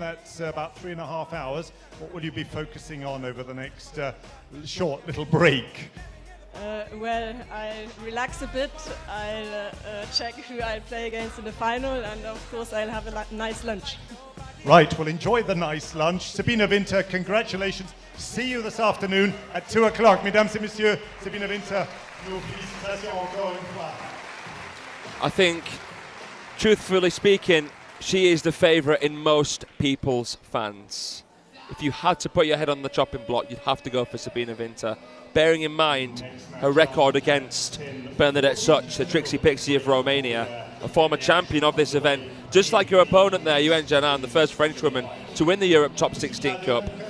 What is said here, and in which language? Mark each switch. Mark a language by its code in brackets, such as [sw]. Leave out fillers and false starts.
[en] That's about 3.5 hours. What will you be focusing on over the next short little break? Well, I relax a bit, I'll check who I'll play against in the final, and of course I'll have a nice lunch. Right, well, enjoy the nice lunch. Sabine Winter, congratulations. See you this afternoon at 2 o'clock. [fr] Mesdames et messieurs, Sabine Winter, nos félicitations encore une fois. [en] I think, truthfully speaking, she is the favourite in most people's fans. If you had to put your head on the chopping block, you'd have to go for Sabine Winter. Bearing in mind her record against Bernadette Szocs, the Trixie Pixie of Romania, a former champion of this event, just like her opponent there, Yuan, the first French woman to win the Europe Top 16 Cup.